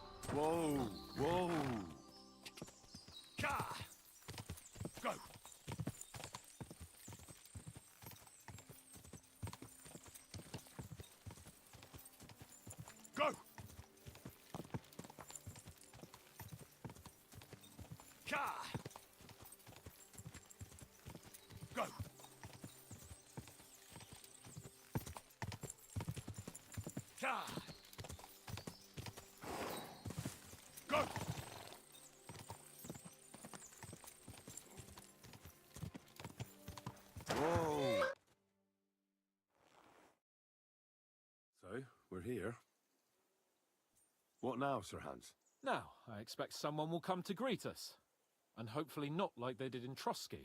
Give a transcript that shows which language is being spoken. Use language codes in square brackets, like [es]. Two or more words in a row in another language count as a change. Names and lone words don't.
[en] Whoa, whoa. Ka! Go! Go! Ka! Go! Ka! Go! Whoa! So, we're here. What now, Sir Hans? Now, I expect someone will come to greet us. And hopefully not like they did in Trotsky.